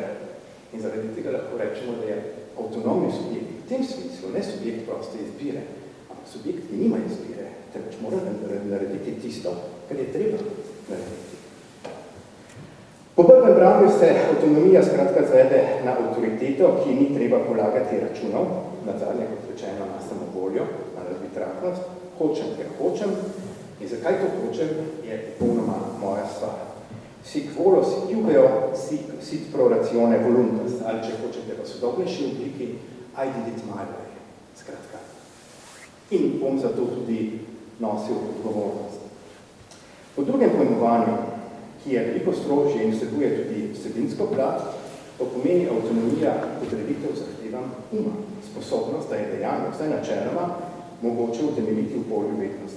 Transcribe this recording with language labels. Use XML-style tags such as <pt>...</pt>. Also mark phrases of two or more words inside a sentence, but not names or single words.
<sl>In zaradi tega lahko rečemo, da je avtonomni subjekt v tem smislu, ne subjekt proste izbire, ampak subjekt, ki nima izbire, temveč mora narediti tisto, kar je treba narediti. Po prvem branju se avtonomija skratka zvede na avtoriteto, ki ni treba polagati računov, nazadnje kot rečeno na samovoljo, na arbitrarnost, hočem, ker hočem, in zakaj to hočem, je popolnoma moja stvar.</sl> <la>Sic volo, sic jubeo, sic pro ratione voluntas,</la> <sl>ali če hočete v sodobnejši obliki,</sl> <en>I did it my way,</en> <sl>skratka. In bom zato tudi nosil odgovornost. Po drugem pojmovanju, ki je veliko strožje in vsebuje tudi vsebinsko plat, to pomeni avtonomija podreditev zahtevam uma, sposobnost, da je dejanje vsaj načeloma mogoče utemeljiti v polju vednosti.</sl>